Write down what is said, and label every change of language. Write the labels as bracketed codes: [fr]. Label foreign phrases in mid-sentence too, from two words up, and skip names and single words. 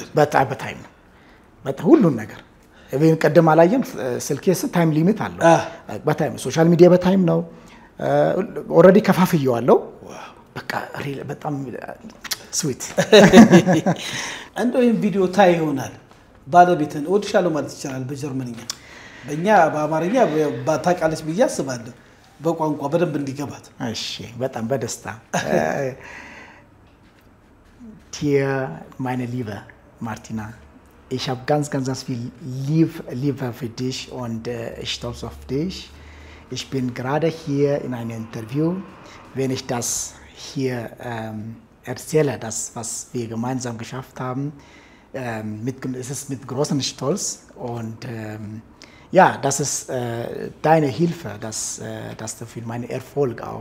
[am] በታይም ነው። በጣም ሁሉ ነገር እቤን ቀደም አላየም። ስልኬስ [en] time limit [am] አለው። በታይም [en] social media [am] በታይም ነው። ኦሬዲ ከፋፍየዋለሁ። በቃ በጣም ስዊት እንደው ይሄን ቪዲዮ ታይ ይሆናል ባለቤትን እወድሻለሁ ማለት ይችላል በጀርመንኛ። በእኛ በአማርኛ ባታቃለች ብዬ አስባለሁ በቋንቋ በደንብ እንዲገባት። እሺ በጣም በደስታ [de] Hier, meine liebe Martina, ich habe ganz viel Liebe für dich und ich stolz auf dich. Ich bin gerade hier in einem Interview. Wenn ich das hier erzähle, das, was wir gemeinsam geschafft haben, es ist mit großem Stolz und Ja, das ist deine Hilfe, dass du für meinen Erfolg auch.